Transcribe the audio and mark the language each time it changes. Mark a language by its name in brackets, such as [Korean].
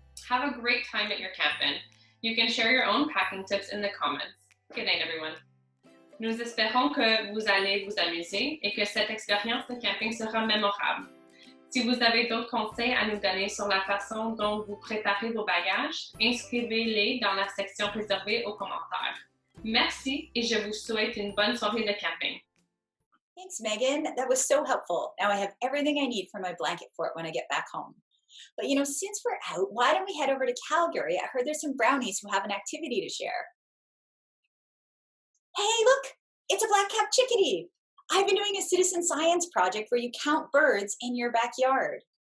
[English] Have a great time at your camping. You can share your own packing tips in the comments. Good night, everyone. [French] Nous espérons que vous allez vous amuser et que cette expérience de camping sera mémorable. Si vous avez d'autres conseils à nous donner sur la façon dont vous préparez vos bagages, inscrivez-les dans la section réservée aux commentaires. Merci et je vous souhaite une bonne soirée de camping. [English] Thanks, Megan. That was so helpful. Now I have everything I need for my blanket fort when I get back home. But since we're out, why don't we head over to Calgary? I heard there's some brownies who have an activity to share. Hey, look, it's a black-capped chickadee. I've been doing a citizen science project where you count birds in your backyard.